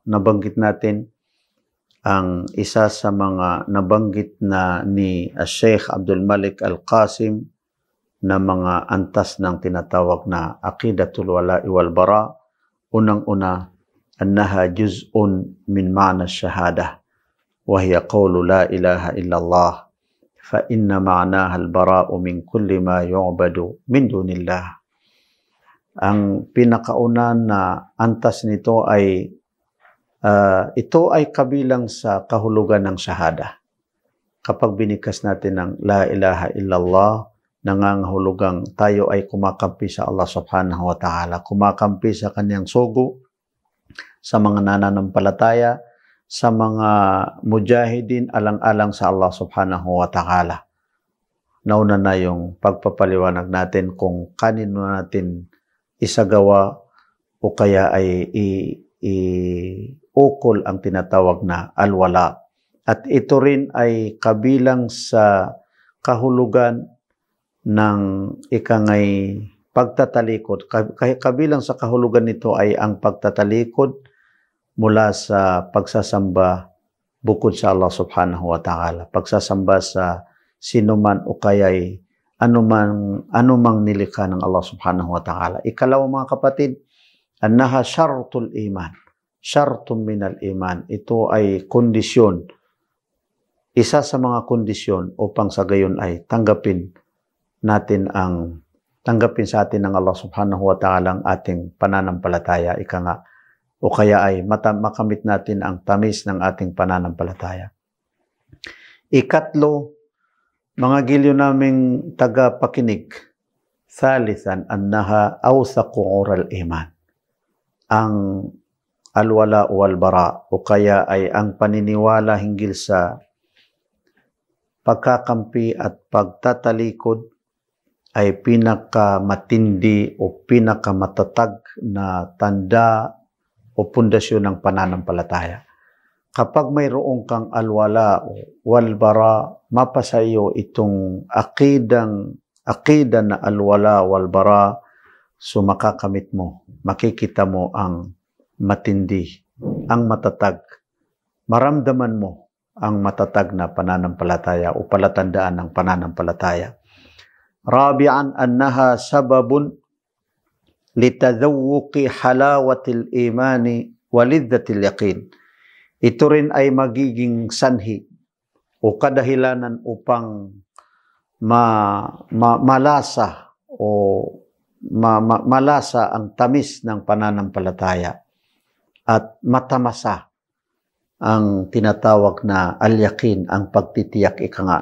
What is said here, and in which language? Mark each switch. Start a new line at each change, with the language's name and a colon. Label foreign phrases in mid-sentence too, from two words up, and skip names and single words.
Filipino: Nabanggit natin ang isa sa mga nabanggit na ni Sheikh Abdul Malik Al-Qasim na mga antas ng tinatawag na
Arabic: عقيدة الولاء والبراء. Unang-una, أنها جزء من معنى الشهادة وهي قول لا إله إلا الله فإن معناها البراءة من كل ما يعبد من دون الله.
Filipino: Ang pinakauna na antas nito ay ito ay kabilang sa kahulugan ng syahada. Kapag binikas natin ng la ilaha illallah, nangangahulugang tayo ay kumakampi sa Allah
Arabic: سبحانه وتعالى,
Filipino: kumakampi sa kanyang sugo, sa mga nananampalataya, sa mga mujahidin alang-alang sa Allah
Arabic: سبحانه وتعالى.
Filipino: Nauna na yung pagpapaliwanag natin kung kanino natin isagawa o kaya ay ukol ang tinatawag na al-wala. At ito rin ay kabilang sa kahulugan ng ikangay pagtatalikod. Kabilang sa kahulugan nito ay ang pagtatalikod mula sa pagsasamba bukod sa Allah
Arabic: سبحانه وتعالى.
Filipino: Pagsasamba sa sinuman o kaya'y anumang nilikha ng Allah
Arabic: سبحانه وتعالى.
Filipino: Ikalawa mga kapatid,
Arabic: أنها شرط الإيمان. شرط من الإيمان.
Filipino: Ito ay kondisyon. isa sa mga kondisyon upang sa gayon ay tanggapin sa atin ng Allah
Arabic: سبحانه وتعالى
Filipino: ang ating pananampalataya, ika nga, o kaya ay makamit natin ang tamis ng ating pananampalataya. Ikatlo, mga gilyo naming tagapakinig,
Arabic: ثالثا أنها أوثق عرى الإيمان.
Filipino: Ang
Arabic: الولاء والبراء,
Filipino: o kaya ay ang paniniwala hinggil sa pagkakampi at pagtatalikod ay pinakamatindi o pinakamatatag na tanda o pundasyon ng pananampalataya. Kapag mayroong kang alwala o walbara, mapasa iyo itong akida na
Arabic: الولاء والبراء,
Filipino: so makakamit mo, makikita mo ang matindi, ang matatag. Maramdaman mo ang matatag na pananampalataya o palatandaan ng pananampalataya.
Arabic: رابعا أنها سبب لتذوق حلاوة الإيمان ولذة اليقين.
Filipino: Ito rin ay magiging sanhi o kadahilanan upang malasa ang tamis ng pananampalataya at matamasa ang tinatawag na al-yaqin, ang pagtitiyak, ika nga.